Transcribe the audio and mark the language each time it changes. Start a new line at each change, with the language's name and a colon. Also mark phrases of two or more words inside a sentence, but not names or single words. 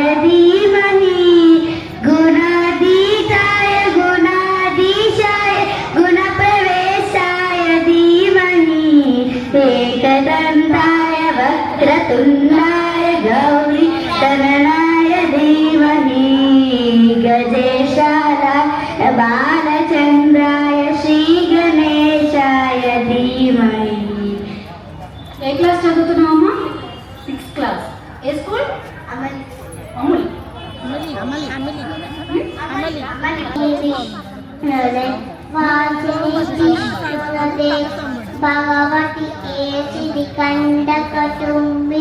Sanskrit: धीमहि गुणातीताय गुणाधीशाय गुणप्रवेशाय धीमहि एकदन्ताय वक्रतुण्डाय गौरीतनयाय धीमहि गजेशालाय बालचन्द्राय श्रीगणेशाय धीमहि.
Telugu: ఏ క్లాస్ చదువుతున్నావమ్మా? 6th క్లాస్. ఏ స్కూల్? అమూల్. భగవతి ఏసిది కండక తుంబి